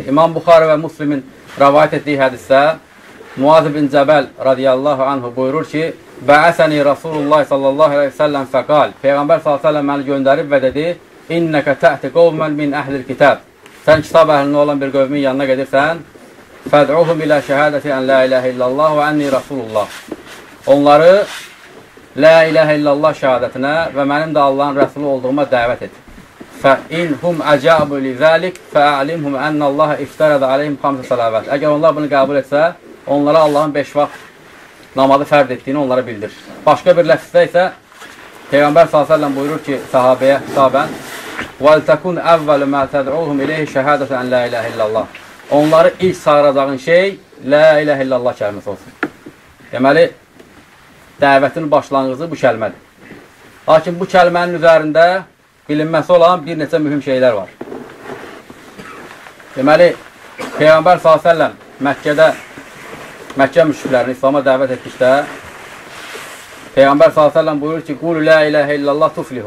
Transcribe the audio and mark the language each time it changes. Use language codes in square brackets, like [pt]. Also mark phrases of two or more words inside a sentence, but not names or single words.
[az] İmam Buxari və Müslimin rəvayət etdiyi hədisdə Muaz bin Cəbəl [ar] رضي الله عنه [az] buyurur ki, [ar] بعثني رسول الله صلى الله عليه وسلم فقال, [az] Peyğəmbər [ar] صلى الله عليه وسلم [az] məni göndərib və dedi, [ar] إنك تأتي قوما من أهل الكتاب. [az] Sən kitab əhlində olan bir qövmin yanına gedirsən, [ar] فادعهم إلى شهادة أن لا إله إلا الله وأني رسول الله. [az] Onları [ar] لا إله إلا الله [az] şəhadətinə və mənim də Allahın rəsulu olduğuma dəvət et. [ar] فَإِنْهُمْ أَجَابُوا لِذَٰلِكَ فَأَعْلِمْهُمْ أَنَّ اللّٰهَ اِفْتَرَدَ عَلَيْهِمْ خَمْسَ صَلَوَاتٍ. [az] Əgər onlar bunu qəbul etsə, onlara Allahın 5 vaxt namazı fərd etdiyini onlara bildir. Başqa bir ləfsdə isə Peyğəmbər s.ə.v buyurur ki, sahabəyə xitabən [ar] وَلْتَكُنْ أَوَّلُ مَا تَدْعُوهُمْ إِلَيْهِ شَهَادَةً أَنْ لَا إِلَهَ إِلَّا اللّٰهِ. [az] Onları ilk çağıracağın şey [ar] لا إله إلا الله [az] kəlməsi olsun. Deməli, dəvətin başlanğıcı bu kəlmədir. Lakin bu kəlmənin üzərində bilinməsi olan bir neçə mühüm şeylər var. Deməli, Peyğəmbər s.ə.v Məkkə müşriklərini İslama dəvət etdikdə Peyğəmbər s.ə.v buyurur ki, [ar] قولوا لا إله إلا الله تفلحوا.